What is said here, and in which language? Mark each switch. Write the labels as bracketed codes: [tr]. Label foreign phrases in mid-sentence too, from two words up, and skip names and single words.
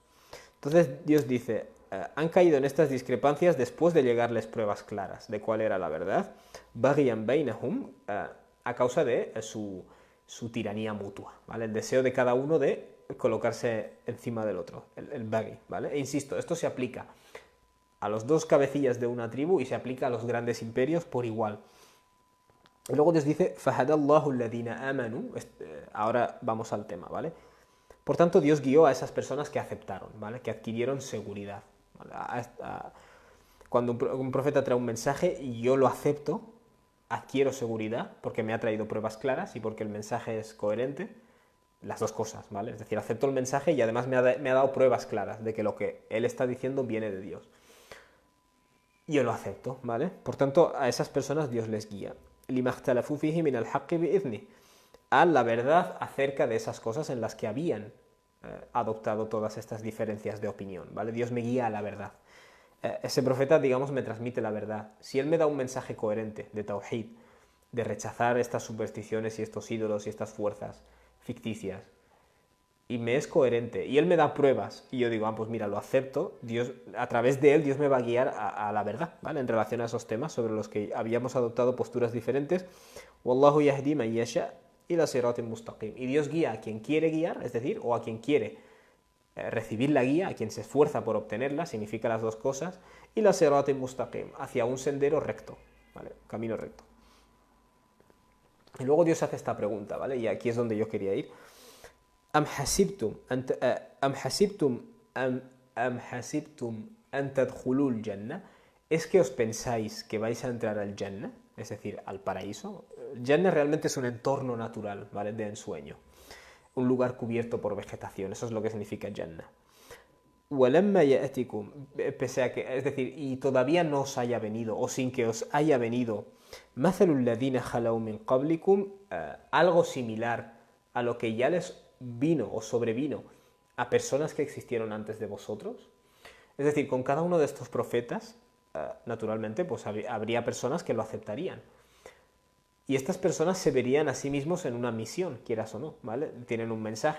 [es] Entonces Dios dice, han caído en estas discrepancias después de llegarles pruebas claras de cuál era la verdad, [ar] بغيا بينهم, [es] a causa de su tiranía mutua, ¿vale? El deseo de cada uno de colocarse encima del otro, el baghi, ¿vale? E insisto, esto se aplica a los dos cabecillas de una tribu y se aplica a los grandes imperios por igual. Y luego Dios dice, [ar] فهدى الله الذين آمنوا, [es] ahora vamos al tema, ¿vale? Por tanto, Dios guió a esas personas que aceptaron, ¿vale? Que adquirieron seguridad, ¿vale? Cuando un profeta trae un mensaje y yo lo acepto, adquiero seguridad porque me ha traído pruebas claras y porque el mensaje es coherente, las dos cosas, ¿vale? Es decir, acepto el mensaje y además me ha dado pruebas claras de que lo que él está diciendo viene de Dios. Yo lo acepto, ¿vale? Por tanto, a esas personas Dios les guía. [ar] لِمَا اخْتَلَفُوا فِيهِ مِنَ الْحَقِّ بِإِذْنِهِ, [es] a la verdad acerca de esas cosas en las que habían adoptado todas estas diferencias de opinión, ¿vale? Dios me guía a la verdad. Ese profeta, digamos, me transmite la verdad. Si él me da un mensaje coherente de tawhid, de rechazar estas supersticiones y estos ídolos y estas fuerzas ficticias, y me es coherente, y él me da pruebas, y yo digo, pues mira, lo acepto, Dios, a través de él Dios me va a guiar a la verdad, ¿vale? En relación a esos temas sobre los que habíamos adoptado posturas diferentes. [ar] والله يهدي من يشاء إلى صراط مستقيم. [es] Y Dios guía a quien quiere guiar, es decir, o a quien quiere recibir la guía, a quien se esfuerza por obtenerla, significa las dos cosas, y la [ar] صراط مستقيم, [es] hacia un sendero recto, ¿vale? Camino recto. Y luego Dios hace esta pregunta, ¿vale? Y aquí es donde yo quería ir. [ar] أم حسبتم أن تدخلوا الجنة. [es] ¿Es que os pensáis que vais a entrar al Jannah? Es decir, al paraíso. Jannah realmente es un entorno natural, ¿vale? De ensueño. Un lugar cubierto por vegetación. Eso es lo que significa Jannah. [ar] وَلَمَّا يَأْتِكُمْ, [es] pese a que, es decir, y todavía no os haya venido, o sin que os haya venido, [ar] مَثَلُ الَّذِينَ خَلَوْا مِنْ قَبْلِكُمْ, [es] algo similar a lo que ya les vino o sobrevino a personas que existieron antes de vosotros. Es decir, con cada uno de estos profetas, naturalmente, pues habría personas que lo aceptarían. Y estas personas se verían a sí mismos en una misión, quieras o no, ¿vale?